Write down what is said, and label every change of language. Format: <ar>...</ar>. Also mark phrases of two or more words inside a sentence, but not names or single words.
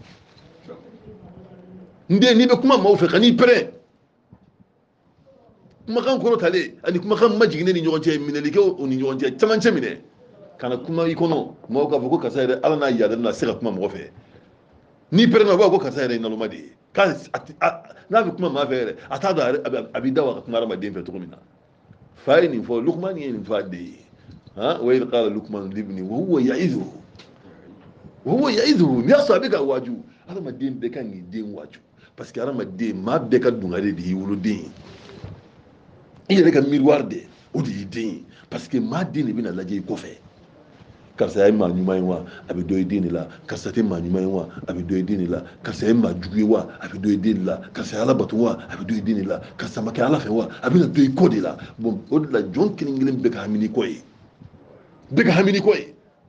<bm>n den n'i bɛ kuma maaw fɛ kan'i pɛrɛn kumakan kɔrɔtalen ani kumakan majiginnen ni ɲɔgɔn cɛ minɛlikɛw o ni ɲɔgɔn cɛ camancɛ minɛ kana kuma i kɔnɔ maaw k'a fɔ ko karisa yɛrɛ ala n'a yadalen na a se ka kuma mɔgɔ fɛ n'i pɛrɛnna u b'a fɔ ko karisa yɛrɛ ye naloma de ye n'a bɛ kuma maa fɛ yɛrɛ a t'a dɔn a b'i da wa ka kuma hadamaden fɛ cogo min na fa ye nin fɔ lukumani ye nin fɔ a den ye</bm> <ar>وإذ قال لقمان لابنه وهو يعظه</ar> <bm>n'i y'a sɔrɔ a bɛ ka waaju hadamaden bɛɛ kan k'i den waaju</bm> <fr>parce que</fr> <bm>hadamaden maa bɛɛ ka dungare de y'i woloden ye i yɛrɛ ka miroir de o de y'i den ye</bm> <fr>parce que</fr> <bm>maa den de bɛna lajɛ i kɔfɛ karisa ye maa ɲuman ye wa a bɛ dɔ i den de la karisa tɛ maa ɲuman ye wa a bɛ dɔ i den de la karisa ye maa jugu ye wa a bɛ dɔ i den de la karisa ye ala bato wa a bɛ dɔ i den de la karisa ma kɛ ala fɛ wa a bɛna dɔ i kɔ de la bon o de la jɔn kelen-kelen bɛɛ ka hami kɔ ye bɛɛ ka hami kɔ ye</bm>